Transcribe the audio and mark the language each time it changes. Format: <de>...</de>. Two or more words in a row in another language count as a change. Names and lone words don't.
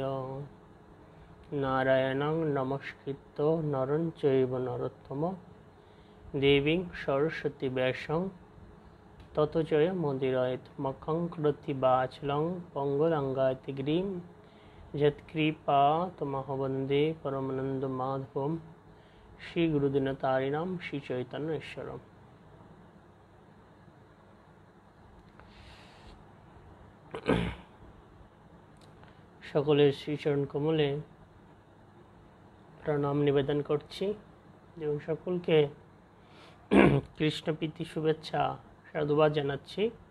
<sa>नारायणं नमस्कृत्य नरं चैव नरोत्तमं देवीं सरस्वती व्यासं ततो जयमुदीरयेत्। मखं करोति वाचालं पङ्गुलङ्घयते गिरिं यत्कृपातमहं वन्दे परमानन्दमाधवं श्रीगुरुदिनतारिणं श्रीचैतन्येश्वरम्।</sa> <bn>সকলের শ্রীচরণ কমলে প্রণাম নিবেদন করছি এবং সকলকে কৃষ্ণপ্রীতি শুভেচ্ছা সাধুবাদ জানাচ্ছি।</bn>